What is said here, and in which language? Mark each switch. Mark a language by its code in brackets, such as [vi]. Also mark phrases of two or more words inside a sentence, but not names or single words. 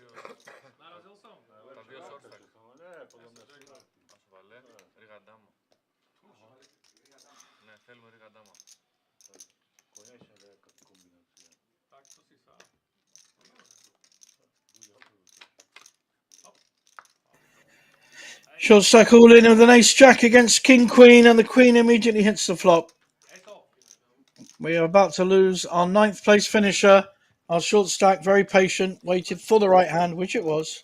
[sk] Narazil sam? Podľa mňa si konečne nejaká kombinácia. Tak to si sám. [en] Short stack all in with an ace jack against king queen, and the queen immediately hits the flop. We are about to lose our 9th place finisher. Our short stack, very patient, waited for the right hand, which it was.